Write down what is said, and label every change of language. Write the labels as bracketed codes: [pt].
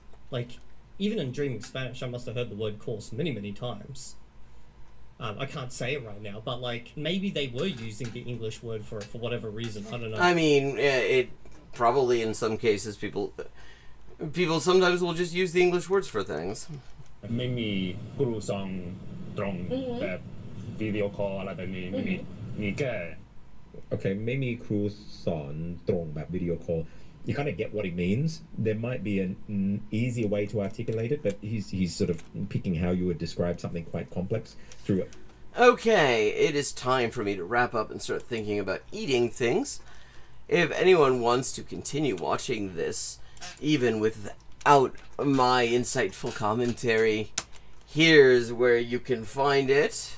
[en] Like, even in Dreaming Spanish, I must have heard the word course many, many times. I can't say it right now, but, like, maybe they were using the English word for it for whatever reason. I don't know. I mean, it probably in some cases people sometimes will just use the English words for things. [th] ไม่มีครูสอนตรงแบบวิดีโอคอลอะไรแบบนี้ไม่มีมีแค่ [en] Okay, maybe [th] ครูสอนตรงแบบ [en] video call. You kind of get what he means. There might be an easier way to articulate it, but he's sort of picking how you would describe something quite complex through it. Okay, it is time for me to wrap up and start thinking about eating things. If anyone wants to continue watching this, even without my insightful commentary, here's where you can find it.